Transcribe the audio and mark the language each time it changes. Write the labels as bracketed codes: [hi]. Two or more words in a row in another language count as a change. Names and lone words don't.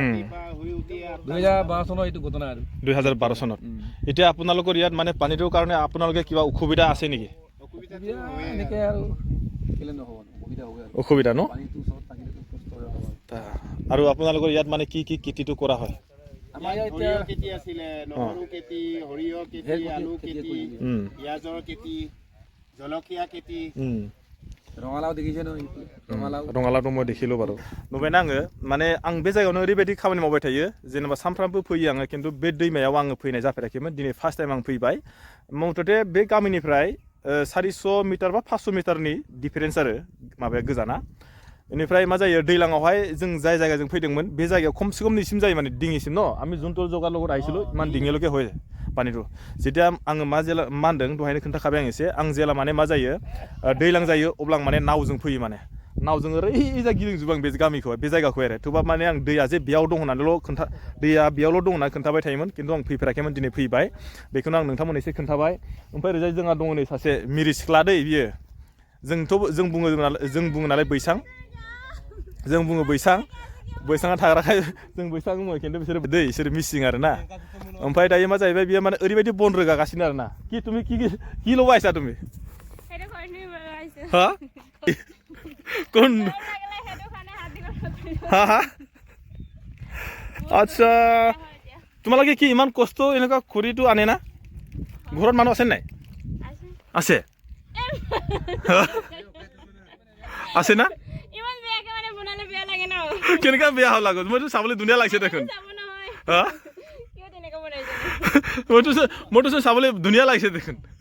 [as] 2012 চনৰ এইটো ঘটনা আৰু 2012 চনত এতিয়া আপোনালোকৰ ইয়াত মানে পানীটোৰ কাৰণে আপোনালোকে কিবা অসুবিধা আছে নেকি এনেকৈ আৰু কেলে নহ'ব অসুবিধা ন আৰু আপোনালোকৰ ইয়াত মানে কি কি খেতিটো কৰা হয় আমাৰ ইয়াত খেতি আছিলে নহৰু খেতি সৰিয়হ খেতি আলু খেতি পিঁয়াজৰ খেতি জলকীয়া খেতি रङालाव देखिছে ন रङालावটো মই দেখিলো [brx] বাৰু नुबायना आङो माने आं बे जायगायावनो ओरैबायदि खामानि मावबाय थायो जेनेबा सानफ्रामबो फैयो आङो खिन्थु बे दैमायाव आङो फैनाय जाफेराखैमोन दिनै [en] first time [brx] आं फैबाय मथथे बे गामिनिफ्राय 400 मिटार बा 500 मिटारनि डिफारेन्स आरो माबाया गोजाना बेनिफ्राय मा जायो दैलाङावहाय जों जाय जायगाजों फैदोंमोन बे जायगायाव खमसे खम नैसिम जायो माने डिङिसिम न' आमी जोंथ' जगार [as] লগত আহিছিলো ইমান ডিঙিলৈকে হয় পানীটো যেতিয়া [brx] आङो मा होनदों दहायनो खोन्थाखाबाय आं एसे आं जेला माने मा जायो दैलां जायो अब्ला आं माने नावजों फैयो माने नावजों ओरैजा गिदिंजोबो आं बे गामिखौ बे जायगाखौ आरो थेवबा माने आं दैया जे बेयाव दं होननानैल' दैया बेयावल' दं होननानै खोन्थाबाय थायोमोन खिन्थु आं फैफेराखैमोन दिनै फैबाय बेखौनो आं नोंथांमोन एसे खोन्थाबाय ओमफ्राय ओरैजाय जोंहा दङ नै सासे मिरि सिख्ला दै बियो जों बुङो नालाय बैसां जों बुङो बैसाङा थाग्राखाय जों बैसां बुङो खिन्थु बिसोर मिसिं आरो ना ओमफ्राय दायो मा जाहैबाय बियो माने ओरैबायदि बन रोगागासिनो आरो ना [as] কি ল'ব আহিছা তুমি হা কোন হা আচ্ছা তোমালোকে কি ইমান কষ্ট এনেকুৱা খৰিটো আনে না ঘৰত মানুহ আছে নাই আছে আছে না কেনেকুৱা বেয়া হ'ল আগত মইতো চাবলৈ ধুনীয়া লাগিছে দেখোন মইতো চাবলৈ ধুনীয়া লাগিছে দেখোন